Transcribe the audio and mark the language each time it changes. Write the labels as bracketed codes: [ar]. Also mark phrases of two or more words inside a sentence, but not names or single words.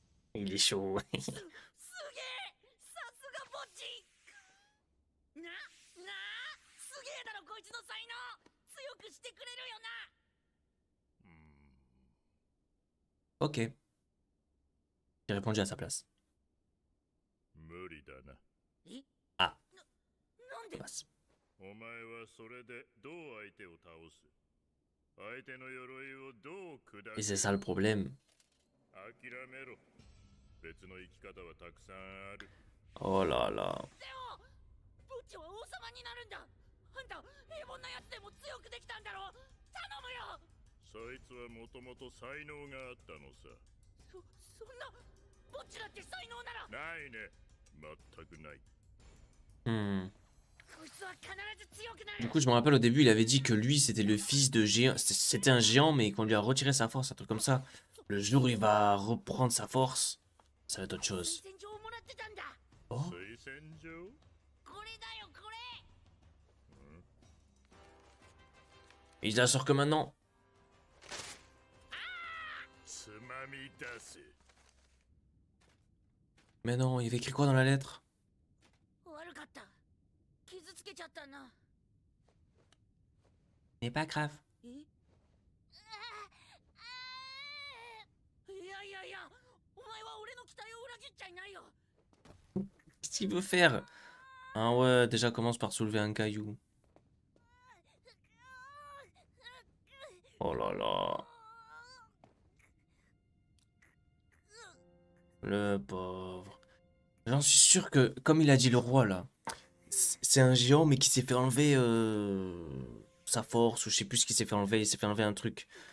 [fr] Il est chaud. [ja] すげえ、さすがぼっち。なあ、すげえだろこいつの才能。強くしてくれるよな。 [fr] Ok. J'ai répondu à sa place. [ja] 無理だな。 Ah, なんで？ [fr] passe. [ja] お前はそれでどう相手を倒す？相手の鎧をどう砕 [fr] Et [ja] く？ [fr] c'est ça le problème. [ja] 諦めろ。別の生き方はたくさんある。 [fr] Oh là là. [ja] でも、ぼっちは王様になるんだ。あんた、平凡なやつでも強くできたんだろ。頼むよ。そいつはもともと才能があったのさ。そんな、ぼっちだって才能なら。ないね。全くない。 Hmm. こいつは必ず強くなる。 [fr] Du coup, je me rappelle au début, il avait dit que lui, c'était le fils de géant. C'était un géant, mais qu'on lui a retiré sa force, un truc comme ça. Le jour où il va reprendre sa force, ça va être autre chose. [ja] 推薦状をもらってたんだ。 Oh, 推薦状？これだよ、これ。 [fr] il la sort que maintenant. [ja] つまみ出せ。 [fr] Mais non, il avait écrit quoi dans la lettre? [ja] 悪かった。傷つけちゃったな。 [fr] N'est pas grave. [ja] え？いやいやいや、お前は俺の期待を裏切っちゃいないよ。 [fr] Qu'est-ce qu'il veut faire? Ah ouais, déjà commence par soulever un caillou. Oh là là. Le pauvre. J'en suis sûr que, comme il a dit le roi là, c'est un géant mais qui s'est fait enlever sa force ou je sais plus ce qu'il s'est fait enlever. Il s'est fait enlever un truc.